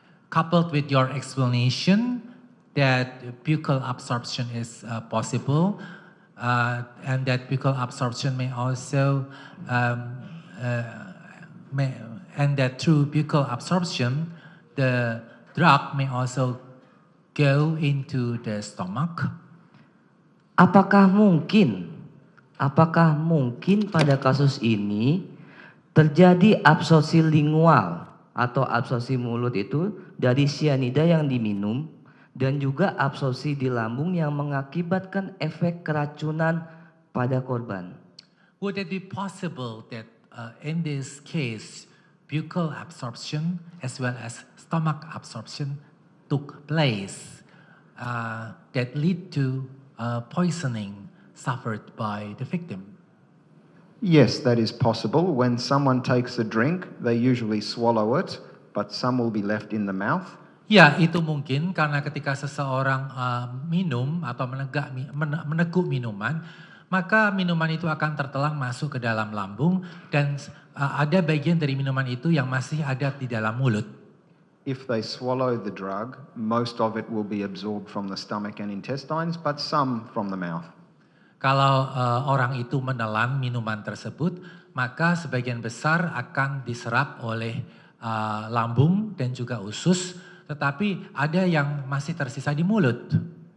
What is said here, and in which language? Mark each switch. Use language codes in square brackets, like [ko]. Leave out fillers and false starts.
[en] coupled with your explanation that buccal absorption is possible, and that buccal absorption may also, and that through buccal absorption, the drug may also go into the stomach. [id] Apakah mungkin pada kasus ini terjadi absorpsi lingual atau absorpsi mulut itu dari cyanida yang diminum dan juga absorpsi di lambung yang mengakibatkan efek keracunan pada korban? [en] Would it be possible that in this case, buccal absorption as well as stomach absorption took place that lead to poisoning suffered by the victim? Yes, that is possible. When someone takes a drink, they usually swallow it, but some will be left in the mouth. [id] Ya, itu mungkin karena ketika seseorang minum atau meneguk minuman, maka minuman itu akan tertelan masuk ke dalam lambung dan ada bagian dari minuman itu yang masih ada di dalam mulut. [en] If they swallow the drug, most of it will be absorbed from the stomach and intestines, but some from the mouth. [id] Kalau orang itu menelan minuman tersebut, maka sebagian besar akan diserap oleh lambung dan juga usus, tetapi ada yang masih tersisa di mulut.